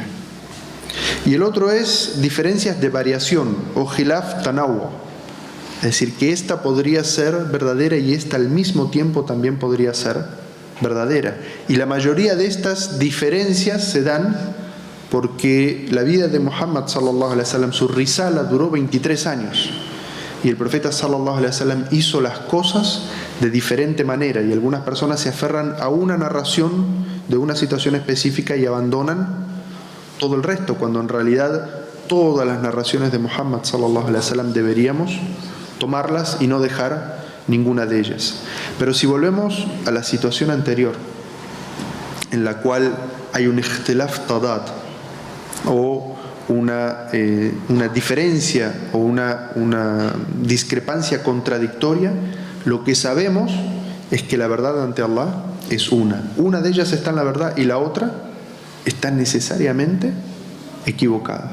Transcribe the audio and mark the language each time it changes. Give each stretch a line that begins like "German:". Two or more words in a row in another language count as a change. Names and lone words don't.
Spanish: Y el otro es diferencias de variación o
Arabic: خلاف تنوع,
Spanish: es decir, que esta podría ser verdadera y esta al mismo tiempo también podría ser verdadera. Y la mayoría de estas diferencias se dan porque la vida de Muhammad
Arabic: صلى الله عليه وسلم,
Spanish: su risala, duró 23 años. Y el profeta
Arabic: صلى الله عليه وسلم
Spanish: hizo las cosas de diferente manera, y algunas personas se aferran a una narración de una situación específica y abandonan todo el resto, cuando en realidad todas las narraciones de Muhammad
Arabic: صلى الله عليه وسلم
Spanish: deberíamos tomarlas y no dejar ninguna de ellas. Pero si volvemos a la situación anterior, en la cual hay un
Arabic: اختلاف تضاد,
Spanish: o una diferencia o una discrepancia contradictoria, lo que sabemos es que la verdad ante Allah es una de ellas está en la verdad y la otra está necesariamente equivocada.